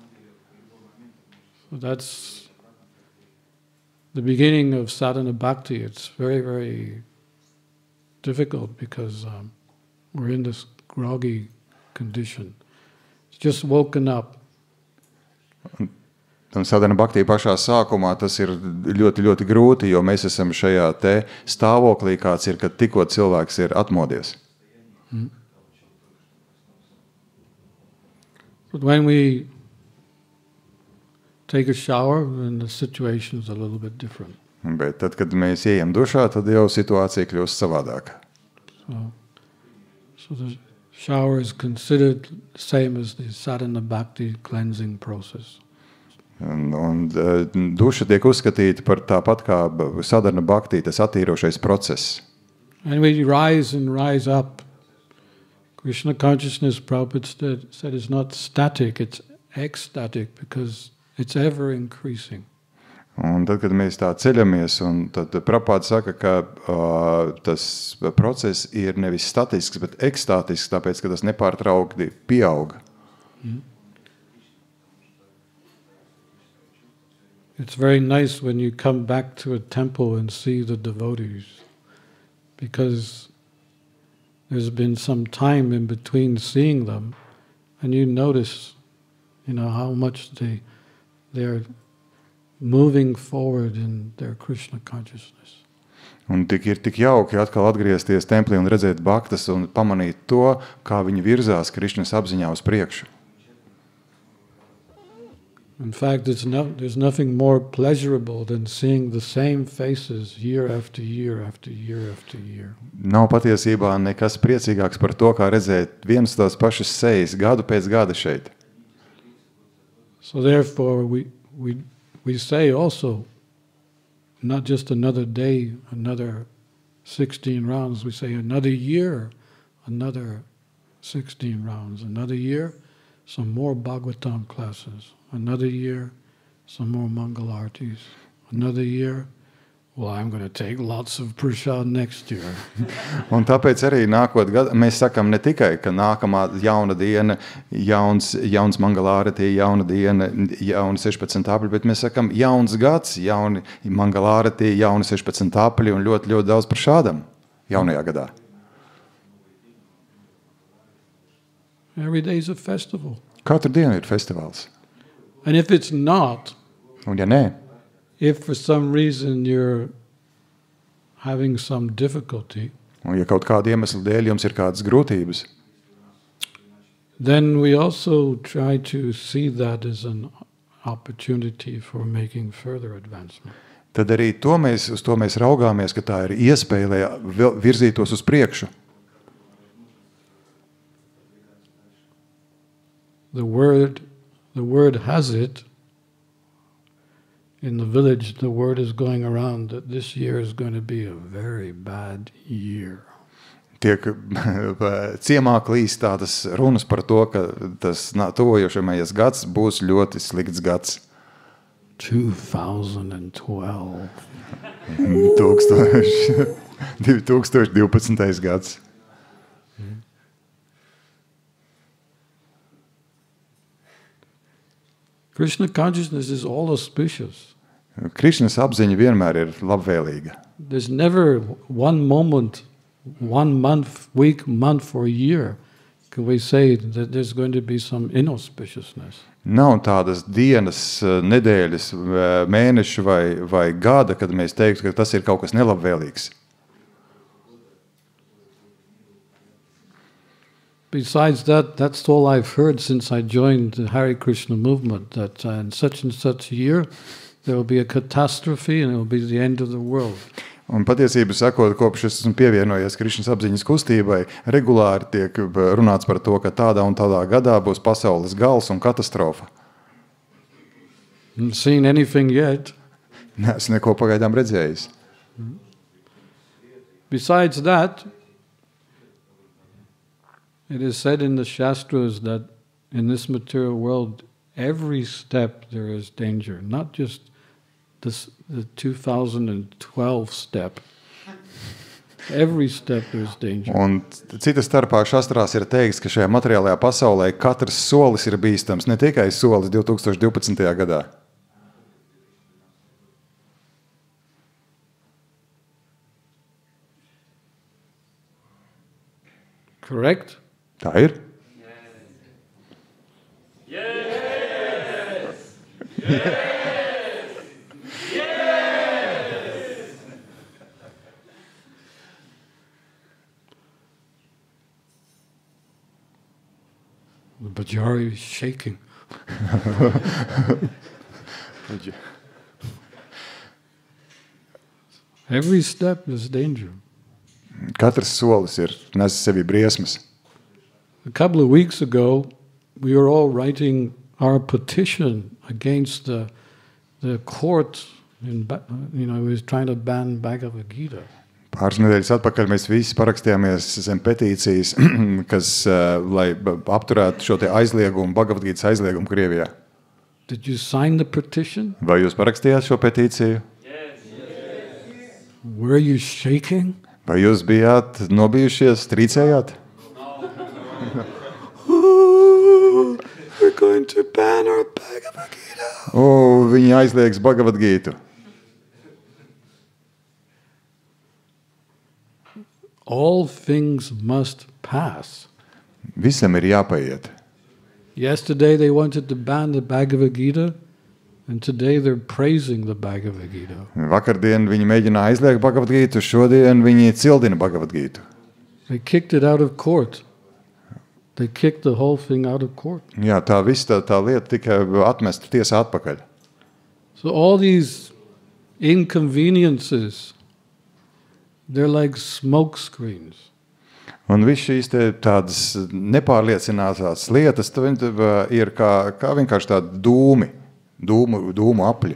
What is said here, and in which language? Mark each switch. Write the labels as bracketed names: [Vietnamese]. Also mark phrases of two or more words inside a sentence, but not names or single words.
[English] So that's the beginning of sadhana bhakti. It's very, very difficult because we're in this groggy condition. It's just woken up. [Latvian] Un sadhana bhakti pašā sākumā tas ir ļoti, ļoti grūti, jo mēs esam šajā te stāvoklī, kāds ir, kad tikko cilvēks ir atmodies. [English] But when we take a shower, then the situation is a little bit different. [Latvian] Bet tad, kad mēs ejam dušā, tad jau situācija kļūst savādāka. [English] So the shower is considered the same as the sadhana bhakti cleansing process. [Latvian] Un duša tiek uzskatīta par tāpat kā sadhana bhakti, tas attīrošais process. [English] And we rise and rise up. Krishna consciousness, Prabhupada said, is not static, it's ecstatic because it's ever increasing. [Latvian] Un tad, kad mēs tā ceļamies, un tad Prabhupada saka, ka tas process ir nevis statisks, bet ekstātisks, tāpēc, ka tas nepārtraukti pieauga. [English] It's very nice when you come back to a temple and see the devotees, because there's been some time in between seeing them, and you notice, how much they're moving forward in their Krishna consciousness. [Latvian] Un ir tik jauki atkal atgriezties templī un redzēt bhaktas un pamanīt to, kā viņi virzās Krišnas apziņā uz priekšu. [English] In fact, there's nothing more pleasurable than seeing the same faces year after year after year after year. [Latvian] Nav patiesībā nekas priecīgāks par to, kā redzēt vienas tās pašas sejas gadu pēc gada šeit. [English] So therefore, we say also, not just another day, another 16 rounds, we say another year, another 16 rounds, another year, some more Bhagavatam classes, another year, some more Mangalartis, another year, well, I'm going to take lots of prasad next year. [Latvian] Un tāpēc arī nākot gadu, mēs sakam ne tikai, ka nākamā jauna diena, jauns Mangalārati, jauna diena, jauni 16 apļi, bet mēs sakam jauns gads, jauni Mangalārati, jauni 16 apļi un ļoti, ļoti daudz prasādam jaunajā gadā. [English] Every day is a festival. [Latvian] Katru dienu ir festivāls. [English] And if it's not, [Latvian] Un ja nē, [English] if for some reason you're having some difficulty, [Latvian] un ja kaut kāda iemesla dēļ jums ir kādas grūtības, [English] then we also try to see that as an opportunity for making further advancement. [Latvian] tad arī uz to mēs raugāmies, ka tā ir iespēja, lai virzītos uz priekšu. [English] the word has it, in the village, the word is going around that this year is going to be a very bad year. [Latvian] Tiek ciemā klīst tādas runas par to, ka tas tuvojošamais gads būs ļoti slikts gads. 2012. 2012. gads. [English] Krishna consciousness is all auspicious. [Latvian] Krišnas apziņa vienmēr ir labvēlīga. [English] There's never one moment, 1 month, week, month, or year can we say that there's going to be some inauspiciousness. [Latvian] Nav tādas dienas, nedēļas, mēnešu vai gada, kad mēs teiktu, ka tas ir kaut kas nelabvēlīgs. [English] Besides that, that's all I've heard since I joined the Hare Krishna movement, that in such and such a year there will be a catastrophe and it will be the end of the world. [Latvian] Un patiesību sakot, kopš es esmu pievienojies Krišnas apziņas kustībai, regulāri tiek runāts par to, ka tādā un tādā gadā būs pasaules gals un katastrofa. [English] Haven't seen anything yet. [Latvian] Neesmu neko pagaidām redzējis. [English] Besides that, it is said in the Shastras that in this material world, every step there is danger, not just the 2012 step. Every step there is danger. [Latvian] Un cita starpā šastrās ir teikts, ka šajā materiālajā pasaulē katrs solis ir bīstams, ne tikai solis 2012. gadā. [English] Correct? [Latvian] Tā ir? [English] Yes! Yes! The Bajari is shaking. Every step is danger. [Latvian] Katrs solis ir nes sevi briesmas. [English] A couple of weeks ago, we were all writing our petition against the court in, who was trying to ban Bhagavad Gita. [Latvian] Pāris nedēļas atpakaļ mēs visi parakstījāmies zem petīcijas, kas, lai apturētu šo te aizliegumu, Bhagavad Gītas aizliegumu Krievijā. [English] Did you sign the petition? [Latvian] Vai jūs parakstījāt šo petīciju? [English] Yes. Were you shaking? [Latvian] Vai jūs bijāt nobijušies, trīcējāt? [English] We're going to ban our Bhagavad Gita. [Latvian] Viņi aizliegs Bhagavad Gītu. [English] All things must pass. [Latvian] Visam ir jāpaiet. [English] Yesterday they wanted to ban the Bhagavad Gita, and today they're praising the Bhagavad Gita. [Latvian] Vakardien viņi mēģināja aizliegt Bhagavad Gītu, šodien viņi cildina Bhagavad Gītu. [English] They kicked it out of court. They kicked the whole thing out of court. [Latvian] Jā, tā visa tā lieta tika atmesta tiesā atpakaļ. [English] So all these inconveniences, they're like smoke screens. [Latvian] Un viss šīs tādas nepārliecinātās lietas ir kā vienkārši tādi dūmu apļi.